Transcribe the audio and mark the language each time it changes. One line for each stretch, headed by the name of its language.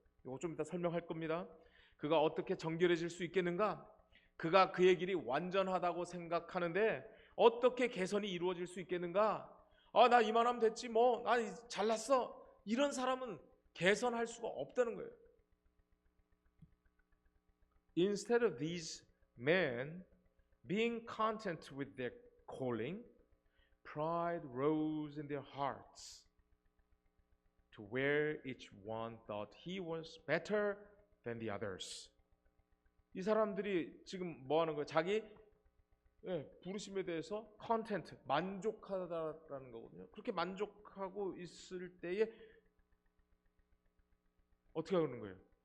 Korean: 이거 좀 이따 설명할 겁니다. 그가 어떻게 정결해질 수 있겠는가? 그가 그의 길이 완전하다고 생각하는데 어떻게 개선이 이루어질 수 있겠는가? 나 이만하면 됐지 뭐, 나 잘났어. 이런 사람은 개선할 수가 없다는 거예요.
English: Instead of these men being content with their calling, pride rose in their hearts to where each one thought he was better than the others.
Korean: 이 사람들이 지금 뭐 하는 거예요? 자기 부르심에 대해서 content, 만족하다라는 거거든요. 그렇게 만족하고 있을 때에 어떻게 하는 거예요?